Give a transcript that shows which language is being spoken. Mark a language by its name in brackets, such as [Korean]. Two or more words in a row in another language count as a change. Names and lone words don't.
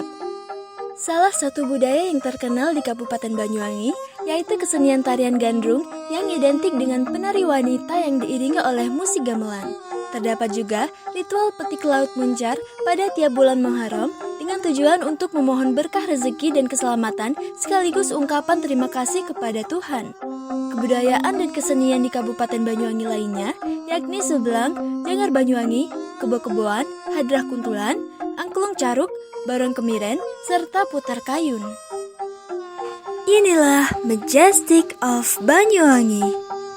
[Indonesian] Salah satu budaya yang terkenal di Kabupaten Banyuwangi yaitu kesenian tarian gandrung yang identik dengan penari wanita yang diiringi oleh musik gamelan. Terdapat juga ritual petik laut muncar pada tiap bulan Muharram dengan tujuan untuk memohon berkah rezeki dan keselamatan sekaligus ungkapan terima kasih kepada Tuhan. Kebudayaan dan kesenian di Kabupaten Banyuwangi lainnya yakni Sublang, Janggar Banyuwangi, Kebo-keboan, Hadrah Kuntulan, Angklung Caruk, Barong Kemiren, serta Putar Kayun. Inilah Majestic of Banyuwangi.